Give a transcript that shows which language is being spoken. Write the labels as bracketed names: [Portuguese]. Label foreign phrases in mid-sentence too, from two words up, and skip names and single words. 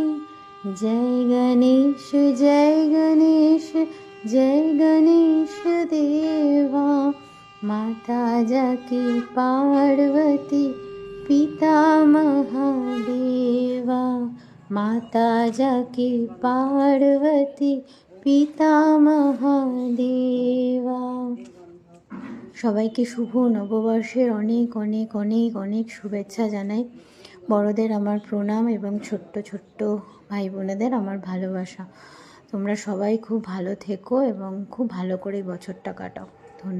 [Hindi] जय गणेश जय गणेश जय गणेश देवा। माता जाकी पार्वती पिता महादेवा। माता जाकी पार्वती पिता महादेवा। [Bangla] সবাইকে শুভ নববর্ষের অনেক অনেক অনেক অনেক শুভেচ্ছা জানাই। বড়দের আমার প্রণাম এবং ছোট্ট ছোট্ট ভাই বোনেদের আমার ভালোবাসা। তোমরা সবাই খুব ভালো থেকো এবং খুব ভালো করে বছরটা কাটাও।